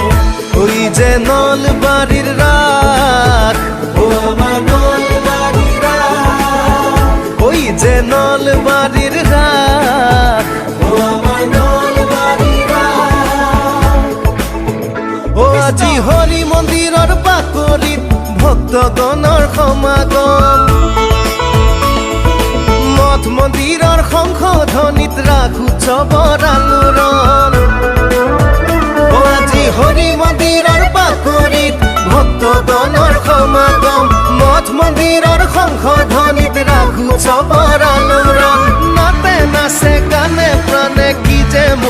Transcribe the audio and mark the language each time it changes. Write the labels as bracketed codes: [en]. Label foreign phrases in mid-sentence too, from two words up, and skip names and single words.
[bn] ওই যে নলবাড়ির রাত ও আমার নলবাড়ির রাত ওই যে নলবাড়ির রাত ও আমার নলবাড়ির রাত [as] ও আজি হরি মন্দিৰৰ বাকৰিত ভক্তগণৰ সমাগম মঠ মন্দিৰৰ সংশোধনীত ৰাস উৎসৱৰ আলোড়ন ও আজি হৰি মন্দিৰৰ বাকৰিত ভক্তগণৰ সমাগম মঠ মন্দিৰৰ সংশোধনীত ৰাস উৎসৱৰ আলোড়ন নাতে নাচে গানে প্ৰাণে কি যে